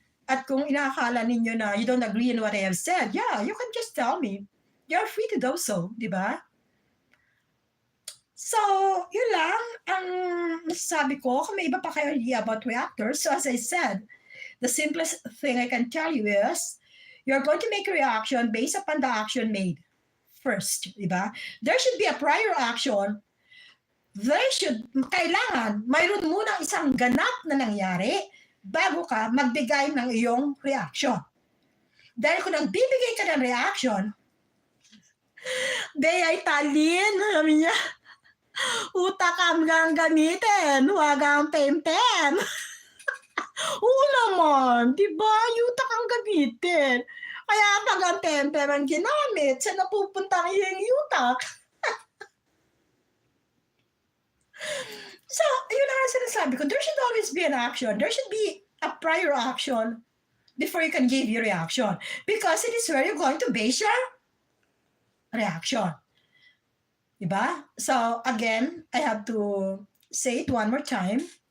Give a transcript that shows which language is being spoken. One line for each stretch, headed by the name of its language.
Filipino: At kung inaakala ninyo na
English: you don't agree in what I have said, yeah, you can just tell me. You're free to do so, di ba?
Filipino: So, yun lang ang nasasabi ko. Kung may iba pa kayo
English: idea about reactors, so as I said, the simplest thing I can tell you is, you're going to make a reaction based upon the action made first, di ba? There should be a prior action.
Filipino: Kailangan, mayroon muna isang ganap na nangyari bago ka magbigay ng iyong reaction. Dahil kung nagbibigay ka ng reaction, ay talin, sabi niya, utak ang gamitin, huwag ang pem-pem. Oo naman, di ba? Utak ang gamitin. Kaya pag ang pem-pem ang ginamit, saan napupunta ang iyong utak? So, yun ang sinasabi ko.
English: There should always be an action. There should be a prior action before you can give your reaction. Because it is where you're going to base your reaction. Diba? So, again, I have to say it one more time.